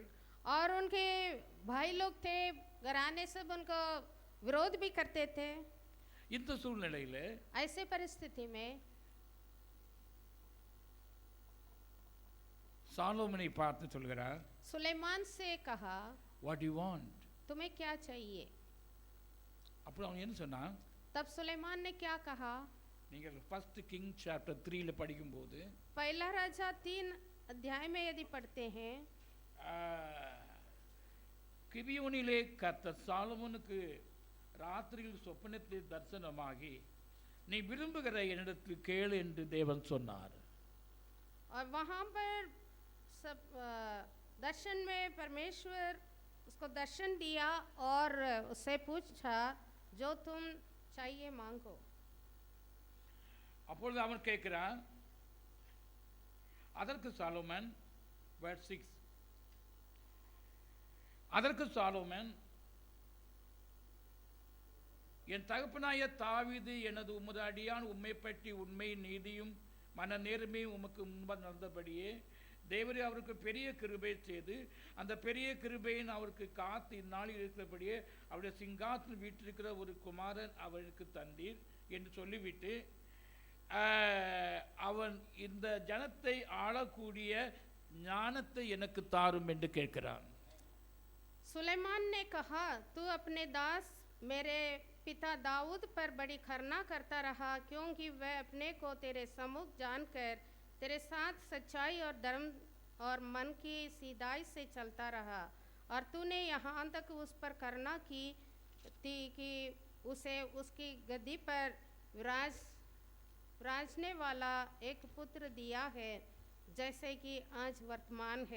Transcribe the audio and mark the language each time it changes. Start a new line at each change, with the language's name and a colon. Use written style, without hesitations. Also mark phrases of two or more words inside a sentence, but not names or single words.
Hindi: और उनके भाई लोग थे, घराने सब उनको विरोध भी करते थे।
Tamil: இந்த சூழ்நிலையில
Hindi: ऐसे परिस्थिति में
Tamil: சாலோமனை பார்த்து சொல்கிறார்,
Hindi: सुलेमान से कहा,
English: what do you want?
Hindi: तुम्हें क्या चाहिए?
Tamil: அப்புறம் அவன் என்ன சொன்னான்?
Hindi: तब सुलेमान ने क्या कहा?
Tamil: நீங்கள்
English: first king chapter
Tamil: 3ல படிக்கும்போது
Hindi: पहला राजा 3 अध्याय में यदि पढ़ते हैं,
Tamil: கிபியோனிலே கர்த்தர் சாலமோனுக்கு ராத்திரியில் சொப்பனத்தில் தரிசனமாகி நீ விரும்புகிற என்னிடத்தில் கேளு என்று தேவன் சொன்னார்.
Hindi: और वहाँ पर सब दर्शन में परमेश्वर उसको दर्शन दिया और उससे पूछा, जो तुम चाहिए मांगो।
Tamil: அப்பொழுது அவன் கேட்கிறான், அதற்கு சாலோமன் verse 6, அதற்கு சாலோமன், என் தகப்பனாய தாவீது எனது உமது அடியான் உம்மை பற்றி உண்மை நீதியும் மன நேர்மையும் உமக்கு முன்பாக நடந்தபடியே தேவரே அவருக்கு பெரிய கிருபை செய்து அந்த பெரிய கிருபையின் அவருக்கு காத்து இந்நாளில் இருக்கிறபடியே அவருடைய சிங்காசனம் வீட்டிருக்கிற ஒரு குமாரன் அவனுக்கு தந்தீர் என்று சொல்லிவிட்டு அவன் இந்த ஜனத்தை ஆளக்கூடிய ஞானத்தை எனக்கு தாரும் என்று கேட்கிறான்.
Hindi: सुलेमान ने कहा, तू अपने दास मेरे पिता दाऊद पर बड़ी खरना करता रहा, क्योंकि वह अपने को तेरे सम्मुख जानकर तेरे साथ सच्चाई और धर्म और मन की सीधाई से चलता रहा, और तूने यहाँ तक उस पर करना की थी कि उसे उसकी गद्दी पर विराजने वाला एक पुत्र दिया है, जैसे कि आज वर्तमान है।